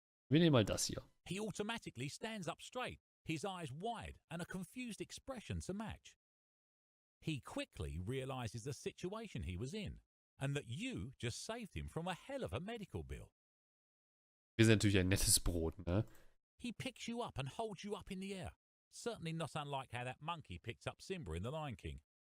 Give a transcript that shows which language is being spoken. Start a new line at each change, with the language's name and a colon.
German: Wir nehmen mal das hier.
English: He automatically stands up straight, his eyes wide and a confused expression to match. He quickly realizes the situation he was in and that you just saved him from a hell of a medical bill.
German: Wir sind natürlich ein nettes Brot, ne?
English: He picks you up and holds you up in the air, certainly not unlike how that monkey picked up Simba in The Lion King.